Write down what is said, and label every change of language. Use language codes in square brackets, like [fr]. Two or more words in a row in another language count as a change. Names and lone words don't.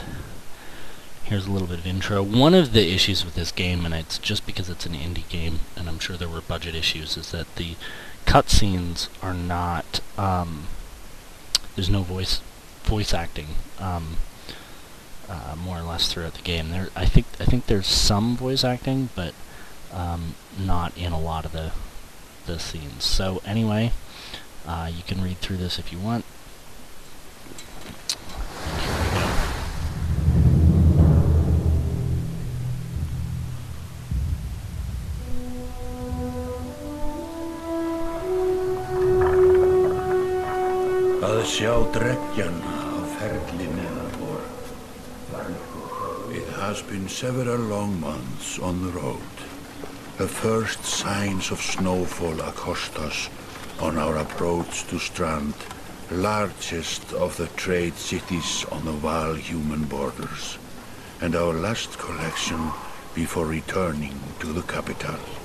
[en] Here's a little bit of intro. One of the issues with this game, and it's just because it's an indie game, and I'm sure there were budget issues, is that the cutscenes are not, there's no voice acting, more or less throughout the game. I think there's some voice acting, but not in a lot of the scenes. So anyway, you can read through this if you want. [is] Að sjá dreggjan á ferli neðanbor. [en] It has been several long months on the road. The first signs of snowfall accost us on our approach to Strand, largest of the trade cities on the Val-human borders, and our last collection before returning to the capital.